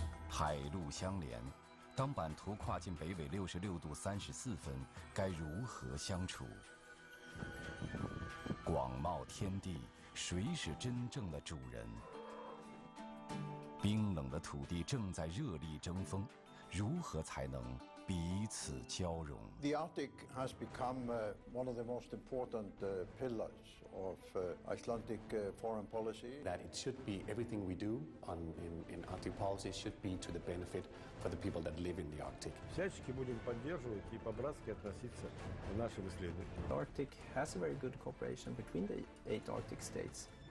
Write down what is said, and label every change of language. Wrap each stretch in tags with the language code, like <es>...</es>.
<zh>海陆相连，当版图跨进北纬66度34分，该如何相处？广袤天地，谁是真正的主人？冰冷的土地正在热力争锋，如何才能彼此交融？</zh> <en>The Arctic has become one of the most important pillars of Icelandic foreign policy. That it should be everything we do in Arctic policy should be to the benefit for the people that live in the Arctic.</en> <ru>Всячески будем поддерживать и по-братски относиться к нашим исследованиям.</ru> <en>The Arctic has a very good cooperation between the 8 Arctic states.</en>